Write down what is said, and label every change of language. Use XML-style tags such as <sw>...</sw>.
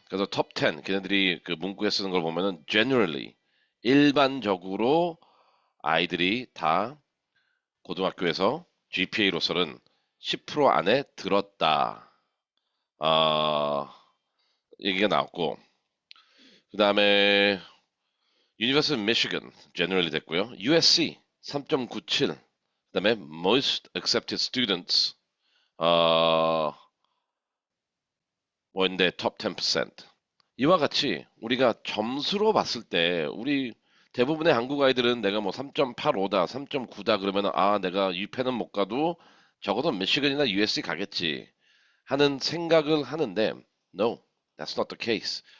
<ko>그래서 top 10, 걔네들이 그 문구에 쓰는 걸 보면은 generally, 일반적으로 아이들이 다 고등학교에서 GPA로서는 10% 안에 들었다. 어, 얘기가 나왔고, 그 다음에 University of Michigan generally 됐고요.</ko> <en>USC 3.97.</en> <ko>그 다음에</ko> <en>most accepted students were in the top 10%.</en> <ko>이와 같이 우리가 점수로 봤을 때 우리 대부분의 한국 아이들은 내가 뭐 3.85다, 3.9다 그러면 아 내가 유펜은 못 가도 적어도 미시건이나 USC 가겠지 하는 생각을 하는데</ko> <en>no, that's not the case.</en>